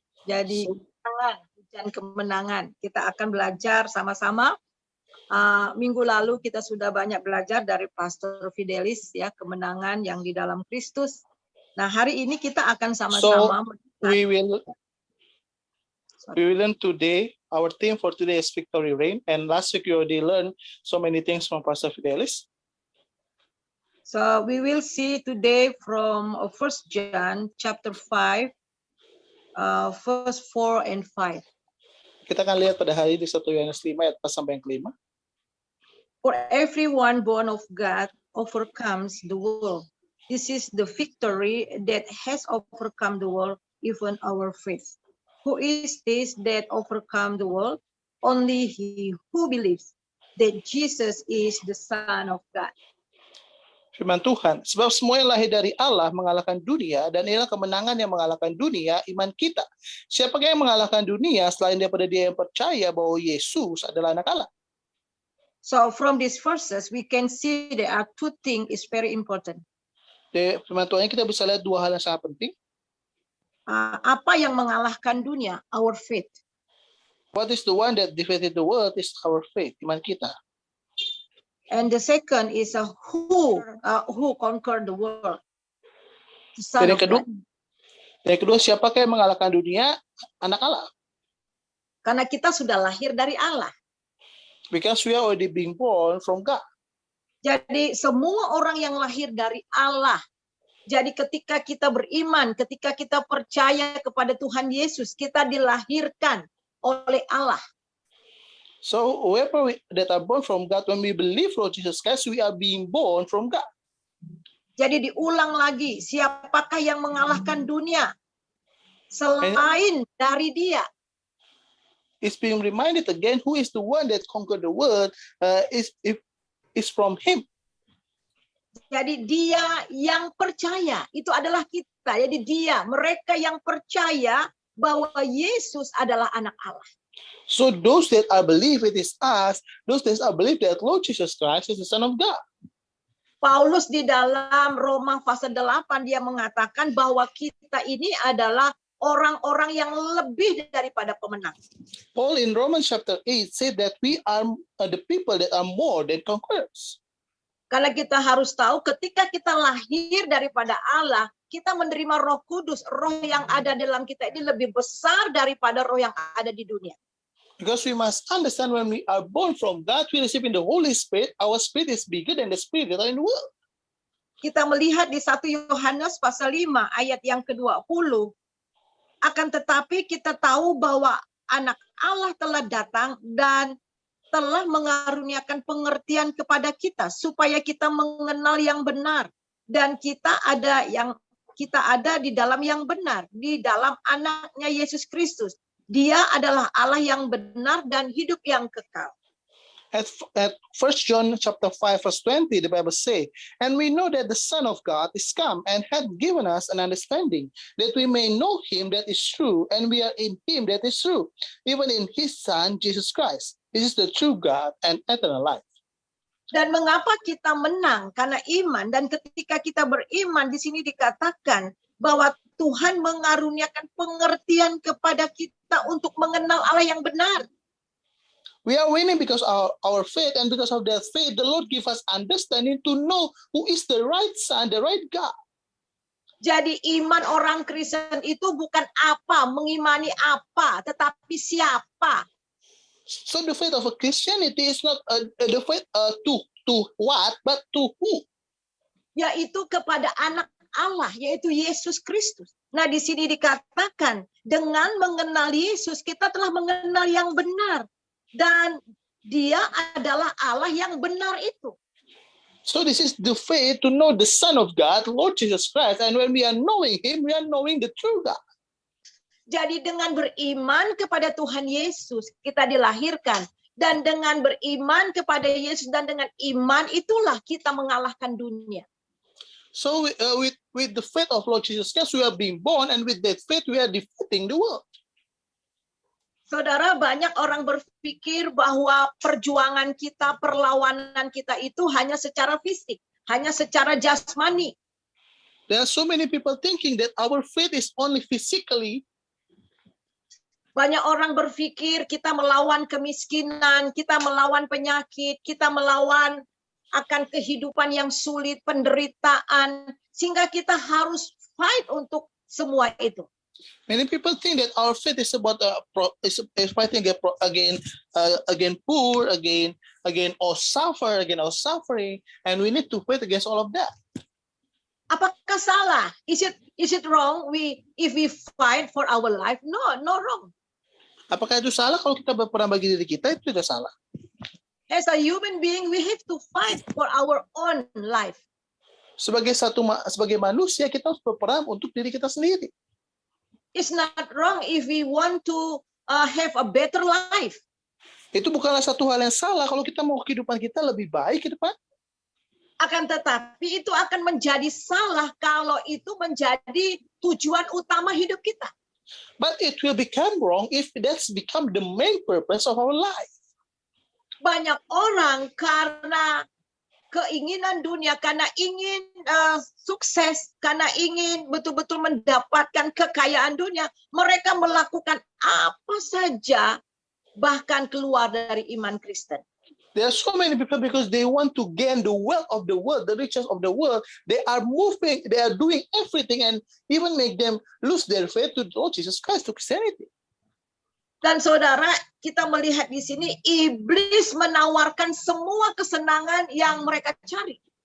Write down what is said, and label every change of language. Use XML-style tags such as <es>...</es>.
<id>Jadi hujan kemenangan. Kita akan belajar sama-sama. Minggu lalu kita sudah banyak belajar dari Pastor Fidelis ya, kemenangan yang di dalam Kristus. Nah, hari ini kita akan sama-sama.</id> <en>We will learn today. Our theme for today is Victory Reign. And last week we already learned so many things from Pastor Fidelis. So we will see today from 1 John chapter 5, verse 4 and 5.</en> <id>Kita akan lihat pada hari di 1 Yohanes 5 ayat 4 sampai yang kelima.</id> <en>For everyone born of God overcomes the world. This is the victory that has overcome the world, even our faith. Who is this that overcome the world? Only he who believes that Jesus is the Son of God.</en> <id>Firman Tuhan, sebab semua yang lahir dari Allah mengalahkan dunia, dan inilah kemenangan yang mengalahkan dunia, iman kita. Siapakah yang mengalahkan dunia selain daripada dia yang percaya bahwa Yesus adalah anak Allah?</id> <en>So from these verses, we can see there are two things is very important.</en> <id>Di firman Tuhan kita bisa lihat dua hal yang sangat penting. Apa yang mengalahkan dunia?</id> <en>Our faith. What is the one that defeated the world is our faith,</en> <id>iman kita.</id> <en>And the second is who conquered the world? The Son of God.</en> <id>Yang kedua, siapakah yang mengalahkan dunia? Anak Allah. Karena kita sudah lahir dari Allah.</id> <en>Because we are already being born from God.</en> <id>Jadi semua orang yang lahir dari Allah. Jadi ketika kita beriman, ketika kita percaya kepada Tuhan Yesus, kita dilahirkan oleh Allah.</id> <en>So whoever that are born from God, when we believe Lord Jesus Christ, we are being born from God.</en> <id>Jadi diulang lagi, siapakah yang mengalahkan dunia selain dari Dia?</id> <en>It's being reminded again, who is the one that conquered the world is from Him.</en> <id>Jadi dia yang percaya, itu adalah kita. Jadi mereka yang percaya bahwa Yesus adalah anak Allah.</id> <en>So those that I believe it is us, those that I believe that Lord Jesus Christ is the Son of God.</en> <id>Paulus di dalam Roma pasal 8 dia mengatakan bahwa kita ini adalah orang-orang yang lebih daripada pemenang.</id> <en>Paul in Romans chapter 8 said that we are the people that are more than conquerors.</en> <id>Karena kita harus tahu ketika kita lahir daripada Allah, kita menerima Roh Kudus, roh yang ada dalam kita ini lebih besar daripada roh yang ada di dunia.</id> <en>Because we must understand when we are born from God, we receive in the Holy Spirit, our spirit is bigger than the spirit that are in the world.</en> <id>Kita melihat di 1 Yohanes pasal 5 ayat yang ke-20, akan tetapi kita tahu bahwa anak Allah telah datang dan telah mengaruniakan pengertian kepada kita supaya kita mengenal yang benar, dan kita ada di dalam yang benar, di dalam anaknya Yesus Kristus. Dia adalah Allah yang benar dan hidup yang kekal.</id> <en>At 1 John chapter 5 verse 20, the Bible says, and we know that the Son of God is come and hath given us an understanding, that we may know him that is true, and we are in him that is true, even in his Son, Jesus Christ. This is the true God and eternal life.</en> <id>Dan mengapa kita menang? Karena iman. Dan ketika kita beriman, di sini dikatakan bahwa Tuhan mengaruniakan pengertian kepada kita untuk mengenal Allah yang benar.</id> <en>We are winning because of our faith, and because of that faith, the Lord give us understanding to know who is the right Son, the right God.</en> <id>Jadi iman orang Kristen itu bukan apa, mengimani apa, tetapi siapa.</id> <en>So the faith of a Christianity is not the faith to what, but to who.</en> <id>Yaitu kepada anak Allah, yaitu Yesus Kristus. Nah, di sini dikatakan dengan mengenal Yesus kita telah mengenal yang benar. Dan dia adalah Allah yang benar itu.</id> <en>So this is the faith to know the Son of God, Lord Jesus Christ. And when we are knowing him, we are knowing the true God.</en> <id>Jadi dengan beriman kepada Tuhan Yesus, kita dilahirkan. Dan dengan beriman kepada Yesus dan dengan iman itulah kita mengalahkan dunia.</id> <en>So with the faith of Lord Jesus Christ, we are being born. And with that faith, we are defeating the world.</en> <id>Saudara, banyak orang berpikir bahwa perjuangan kita, perlawanan kita itu hanya secara fisik, hanya secara jasmani.</id> <en>There are so many people thinking that our faith is only physically.</en> <id>Banyak orang berpikir kita melawan kemiskinan, kita melawan penyakit, kita melawan akan kehidupan yang sulit, penderitaan, sehingga kita harus fight untuk semua itu.</id> <en>Many people think that our faith is about is fighting against poor, again all suffering, and we need to fight against all of that.</en> <id>Apakah salah?</id> <en>Is it wrong if we fight for our life? No wrong.</en> <id>Apakah itu salah kalau kita berperang bagi diri kita? Itu tidak salah.</id> <en>As a human being, we have to fight for our own life.</en> <id>Sebagai manusia, kita harus berperang untuk diri kita sendiri.</id> <en>It's not wrong if we want to have a better life.</en> <id>Itu bukanlah satu hal yang salah kalau kita mau kehidupan kita lebih baik ke depan. Akan tetapi itu akan menjadi salah kalau itu menjadi tujuan utama hidup kita.</id> <en>But it will become wrong if that's become the main purpose of our life.</en> <id>Banyak orang karena keinginan dunia, karena ingin sukses, karena ingin betul-betul mendapatkan kekayaan dunia, mereka melakukan apa saja, bahkan keluar dari iman Kristen.</id> <en>There are so many people because they want to gain the wealth of the world, the riches of the world. They are moving, they are doing everything and even make them lose their faith to Lord Jesus Christ, to Christianity.</en> <id>Dan saudara, kita melihat di sini iblis menawarkan semua kesenangan yang mereka cari.</id>